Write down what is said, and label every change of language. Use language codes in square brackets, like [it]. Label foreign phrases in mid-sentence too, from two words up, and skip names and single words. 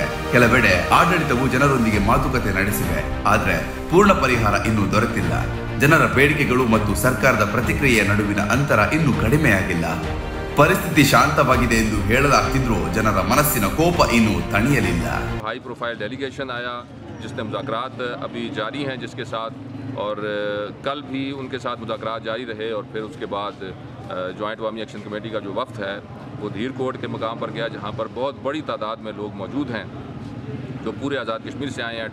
[kn] ಕೆಲವೆಡೆ ಆಡಳಿತವು ಜನರೊಂದಿಗೆ ಮಾತುಕತೆ ನಡೆಸಿವೆ, ಆದರೆ ಪೂರ್ಣ ಪರಿಹಾರ ಇನ್ನೂ ದೊರೆತಿಲ್ಲ. ಜನರ ಬೇಡಿಕೆಗಳು ಮತ್ತು ಸರ್ಕಾರದ ಪ್ರತಿಕ್ರಿಯೆಯ ನಡುವಿನ ಅಂತರ ಇನ್ನೂ ಕಡಿಮೆಯಾಗಿಲ್ಲ. ಪರಿಸ್ಥಿತಿ ಶಾಂತವಾಗಿದೆ ಎಂದು ಹೇಳಲಾಗ್ತಿದ್ರೂ ಜನರ ಮನಸ್ಸಿನ ಕೋಪ ಇನ್ನೂ ತಣಿಯಲಿಲ್ಲ. [en] high profile delegation [ur] آیا جس نے مذاکرات ابھی جاری ہیں جس کے ساتھ، اور کل بھی ان کے ساتھ مذاکرات جاری رہے. اور پھر اس کے بعد جوائنٹ عوامی ایکشن کمیٹی کا جو وفد ہے وہ دھیر کوٹ کے مقام پر گیا، جہاں پر بہت بڑی تعداد میں لوگ موجود ہیں جو پورے آزاد کشمیر سے آئے ہیں.